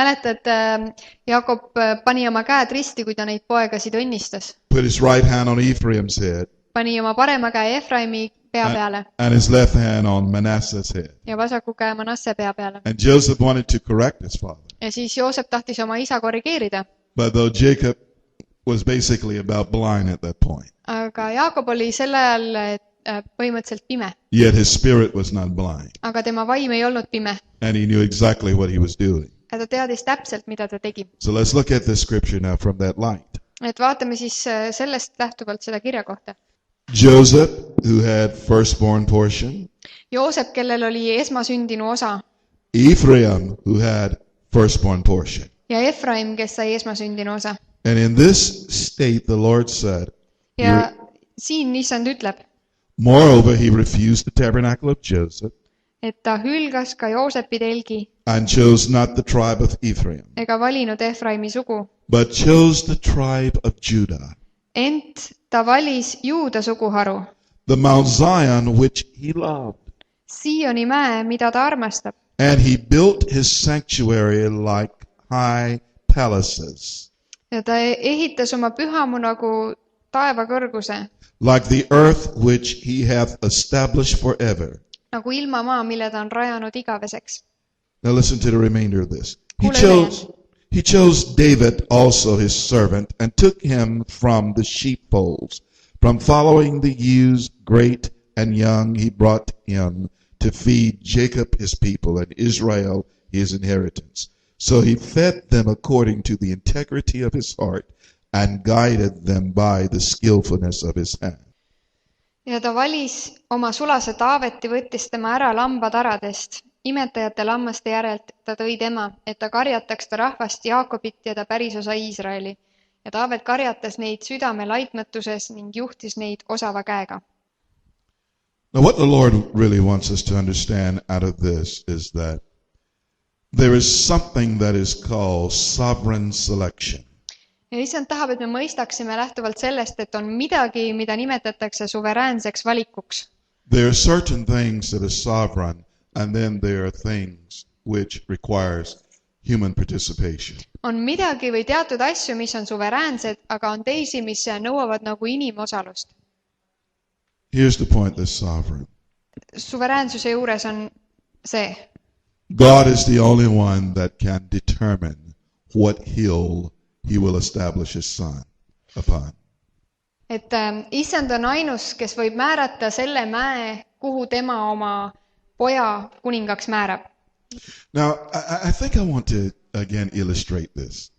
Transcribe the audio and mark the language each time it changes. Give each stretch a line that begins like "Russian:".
Estonian: Mäletad, Jaakob pani oma käed risti, kui ta neid poegasid õnnistas.
English: Put his right hand on Ephraim's head.
Estonian: Pani oma parema käe Efraimi pea peale.
English: And his left hand on Manasseh's head.
Estonian: Ja vasaku käe Manasse pea peale.
English: And Joseph wanted to correct his father.
Estonian: Ja siis Joosep tahtis oma isa korrigeerida.
English: But though Jacob was basically about blind at that point.
Estonian: Aga Jaakob oli sel ajal põhimõtteliselt pime.
English: Yet his spirit was not blind.
Estonian: Aga tema vaim ei olnud pime.
English: And he knew exactly what he was doing.
Estonian: Ja ta teadis täpselt, mida ta tegi.
English: So let's look at this scripture now from that light.
Estonian: Et vaatame siis sellest lähtuvalt seda kirja kohta.
English: Joseph, who had firstborn portion.
Estonian: Joosep, kellel oli esmasündinu osa.
English: Ephraim, who had firstborn portion.
Estonian: Ja Efraim, kes sai esmasündinu osa.
English: And in this state the Lord said,
Estonian: ja siin issand ütleb,
English: Moreover, he refused the tabernacle of Joseph
Estonian: et ta hülgas ka Joosepi telgi
English: and chose not the tribe of Ephraim,
Estonian: ega valinud Efraimi sugu,
English: but chose the tribe of Judah,
Estonian: ent ta valis Juuda suguharu,
English: the Mount Zion which he loved.
Estonian: SIIONi mäe, mida ta armastab.
English: And he built his sanctuary like high palaces,
Estonian: Ja ta ehitas oma pühamu nagu taeva kõrguse,
English: like the earth which he hath established forever.
Estonian: nagu ilmamaa, mille ta on rajanud igaveseks.
English: Now listen to the remainder of this. He
Estonian: Kuule
English: chose David also his servant, and took him from the sheepfolds. From following the ewes, great and young, he brought him to feed Jacob his people and Israel his inheritance. So he fed them according to the integrity of his heart, and guided them by the skillfulness of his hand.
Estonian: Ja ta valis oma sulase Taaveti, võttis tema ära lambataradest. Imetajate lammaste järelt ta tõi tema, et ta karjataks ta rahvast Jaakobit ja ta pärisosa Iisraeli. Ja Taavet karjatas neid südame laitmatuses ning juhtis neid osava käega.
English: Now what the Lord really wants us to understand out of this is that there is something that is called sovereign selection.
Estonian: Ja issand tahab, et me mõistaksime lähtuvalt sellest, et on midagi, mida nimetatakse suveräänseks valikuks.
English: There are certain things that are sovereign, and then there are things which requires human participation.
Estonian: On midagi või teatud asju, mis on suveräänsed, aga on teisi, mis nõuavad nagu inimosalust.
English: Here's the point that's sovereign.
Estonian: Suveräänsuse juures on see.
English: God is the only one that can determine what hill he will establish his son upon.
Estonian: Et issand on ainus, kes võib määrata selle mäe, kuhu tema oma poja kuningaks määrab.
English: Now, I think I want to again illustrate this.